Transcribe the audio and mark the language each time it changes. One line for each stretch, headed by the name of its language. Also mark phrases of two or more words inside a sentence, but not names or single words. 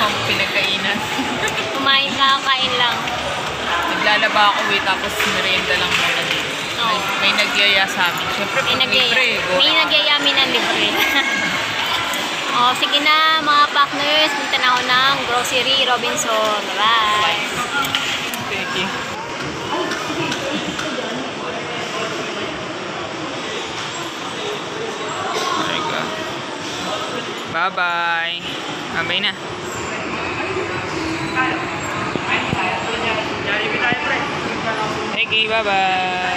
Filipino: pinagkainan. Kumain lang, kain lang. Naglalaba ako tapos merienda lang muna dito. Oo. May nagyaya sa amin. Siyempre, pag libre, May nagyayami ng libre. Oh, sige na mga partners,
English: punta na ako ng grocery Robinson.
Filipino: Bye. Thank you. Bye-bye. Bye na. Okay, bye-bye.